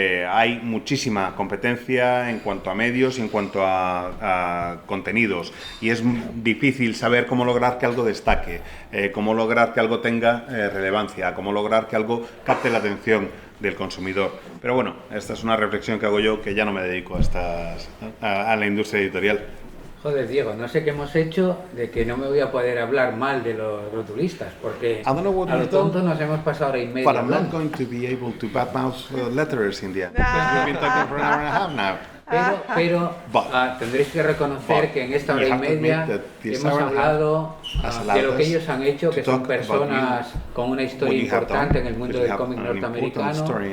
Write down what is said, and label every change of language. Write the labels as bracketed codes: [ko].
[es] Hay muchísima competencia en cuanto a medios y en cuanto a contenidos, y es difícil saber cómo lograr que algo destaque, cómo lograr que algo tenga relevancia, cómo lograr que algo capte la atención del consumidor. Pero bueno, esta es una reflexión que hago yo, que ya no me dedico a la industria editorial. Joder, Diego, no sé qué hemos hecho de que no me voy a poder hablar mal de los rotulistas, porque a lo tonto nos hemos pasado hora y media. [en] But I'm not going to be able to badmouth letters in the end, because we've been talking for an hour and a half now. [es] Pero tendréis que reconocer que en esta hora y media hemos hablado de lo que ellos han hecho, que son personas con una historia importante en el mundo del cómic norteamericano.